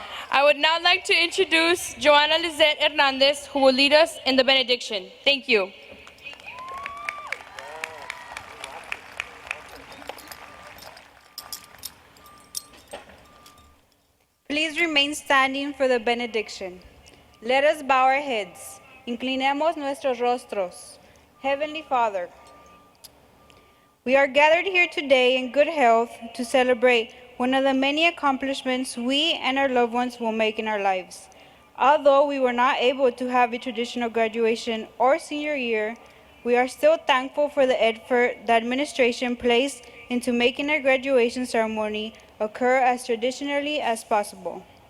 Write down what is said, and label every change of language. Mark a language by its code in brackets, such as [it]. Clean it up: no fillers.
[en] I would now like to introduce Joanna Lizette Hernandez, who will lead us in the benediction. Thank you. Please remain standing for the benediction. Let us bow our heads. [es] Inclinemos nuestros rostros. [en] Heavenly Father, we are gathered here today in good health to celebrate one of the many accomplishments we and our loved ones will make in our lives. Although we were not able to have a traditional graduation or senior year, we are still thankful for the effort the administration placed into making our graduation ceremony occur as traditionally as possible.